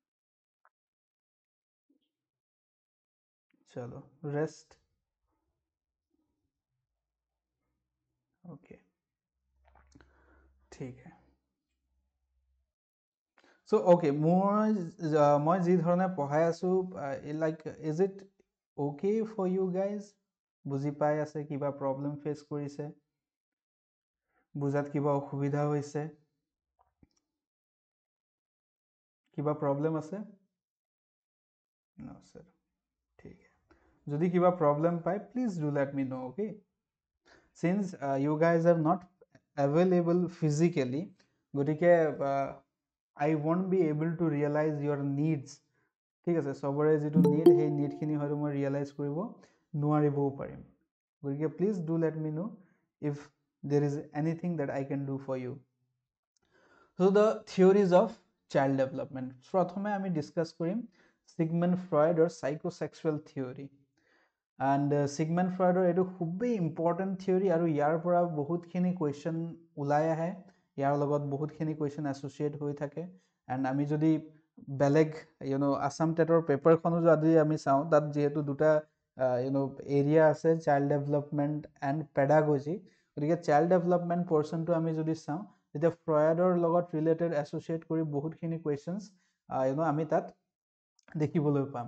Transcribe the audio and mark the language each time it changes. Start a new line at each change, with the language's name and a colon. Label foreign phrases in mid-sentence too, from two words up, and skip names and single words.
Hindi: चलो, rest. Okay, ठीक है।
English: So okay,
Assamese: মই যি ধৰণে পঢ়াই আছো,
English: like is it okay for you guys?
Assamese: বুজি পাই আছে? কিবা
English: problem face
Assamese: কৰিছে? বুজাত কিবা অসুবিধা হৈছে? কিবা প্ৰব্লেম আছে?
English: No sir,
Assamese: ঠিক আছে। যদি কিবা প্ৰব্লেম পায়,
English: please do let me know, okay? Since you guys are not available physically, গতিকে I won't be able to realize your needs,
Assamese: ঠিক আছে? সবৰে যিটো need, সেই নিডখিনি হয়তো মই ৰিয়েলাইজ কৰিব নোৱাৰিবও পাৰিম।
English: গতিকে please do let me know if there is anything that I can do for you. So the theories of child development,
Assamese: প্ৰথমে আমি ডিসকাস কৰিম
English: Sigmund Freud or psychosexual theory.
Assamese: And Sigmund Freud এইটো খুবেই
English: important theory,
Assamese: আৰু ইয়াৰ পৰা বহুতখিনি কুৱেশ্যন ওলাই আহে, ইয়াৰ লগত বহুতখিনি
English: question associate
Assamese: হৈ থাকে। এণ্ড আমি যদি বেলেগ আছাম টেটৰ পেপাৰখনো যদি আমি চাওঁ, তাত যিহেতু দুটা এৰিয়া আছে,
English: child development and pedagogy,
Assamese: গতিকে
English: child development
Assamese: পৰ্চনটো আমি যদি চাওঁ, তেতিয়া ফ্ৰয়ডৰ লগত
English: related associate
Assamese: কৰি বহুতখিনি কুৱেশ্যনছ আমি তাত দেখিবলৈ পাম।